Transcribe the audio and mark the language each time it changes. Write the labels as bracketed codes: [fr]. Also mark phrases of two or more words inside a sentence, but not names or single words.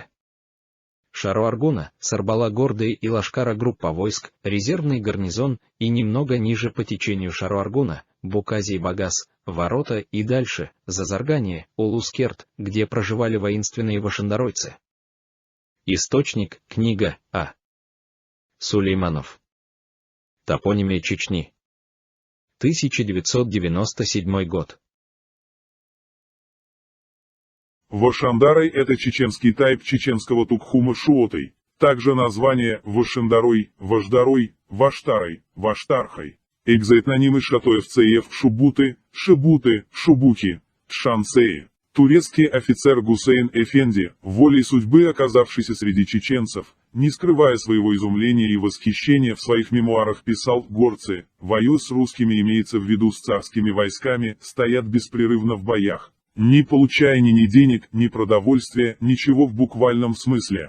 [ru] Шаро-Аргуна, Сарбала-Гордый и Лашкара группа войск, резервный гарнизон и немного ниже по течению Шаро-Аргуна, Буказий-Багас, Ворота и дальше, Зазаргание, Улускерт, где проживали воинственные вашандаройцы. Источник, книга А. Сулейманов. Топонимия Чечни. 1997 год. Вашандарой – это чеченский тайп чеченского тукхума шуотой. Также название Вашандарой, Важдарой, Ваштарой, Ваштархой. Экзоэтнонимы шатоевцеев Шубуты, Шибуты, Шубухи, Тшансеи. Турецкий офицер Гусейн Эфенди, волей судьбы оказавшийся среди чеченцев, не скрывая своего изумления и восхищения, в своих мемуарах писал: горцы, воюя с русскими, имеется в виду с царскими войсками, стоят беспрерывно в боях, не получая ни денег, ни продовольствия, ничего в буквальном смысле.